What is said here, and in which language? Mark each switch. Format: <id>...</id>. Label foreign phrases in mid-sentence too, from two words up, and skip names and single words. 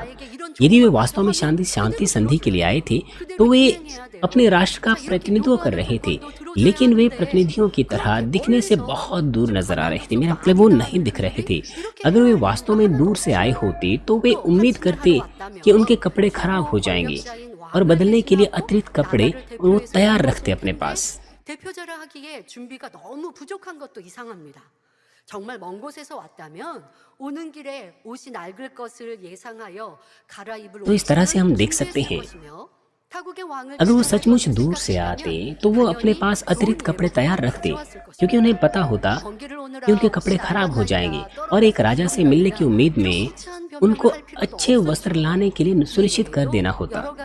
<hi>यदि वे वास्तव में शांति संधि के लिए आए थे तो वे अपने राष्ट्र का प्रतिनिधित्व कर रहे थे, लेकिन वे प्रतिनिधियों की तरह दिखने से बहुत दूर नजर आ रहे थे। मेरा मतलब वो नहीं दिख रहे थे। अगर वे वास्तव में दूर से आए होते तो वे उम्मीद करते कि उनके कपड़े खराब हो जाएंगे और बदलने के लिए अतिरिक्त कपड़े वो तैयार रखते अपने पास।</hi> <ko>대표자를 하기에 준비가 너무 부족한 것도 이상합니다. 정말 먼 곳에서 왔다면 오는 길에 옷이 낡을 것을 예상하여 갈아입을</ko> <hi>तो इस तरह से हम देख सकते हैं, अगर वो सचमुच दूर से आते तो वो अपने पास अतिरिक्त कपड़े तैयार रखते, क्योंकि उन्हें पता होता कि उनके कपड़े खराब हो जाएंगे और एक राजा से मिलने की उम्मीद में उनको अच्छे वस्त्र लाने के लिए सुनिश्चित कर देना होता।</hi>